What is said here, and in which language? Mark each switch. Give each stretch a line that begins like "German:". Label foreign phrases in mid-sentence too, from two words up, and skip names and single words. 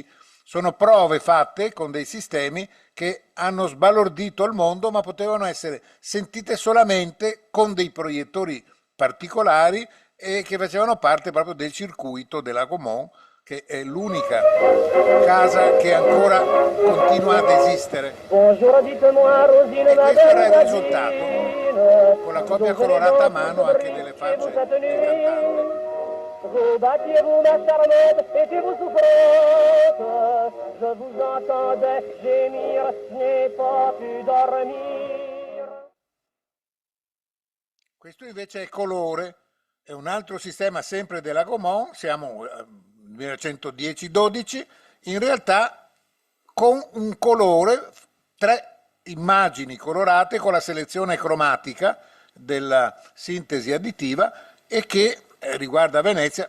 Italian: Sono prove fatte con dei sistemi che hanno sbalordito il mondo, ma potevano essere sentite solamente con dei proiettori particolari e che facevano parte proprio del circuito della Gaumont, che è l'unica casa che ancora continua ad esistere. E questo era il risultato, con la copia colorata a mano anche delle facce del cantante.
French: Vous battiez-vous ma charlotte, étiez-vous souffrante? Je vous entendais gémir, je n'ai pas pu dormir.
Italian: Questo invece è colore, è un altro sistema sempre della Gaumont, siamo nel 1910-12, in realtà con un colore, 3 immagini colorate con la selezione cromatica della sintesi additiva, e che riguarda Venezia.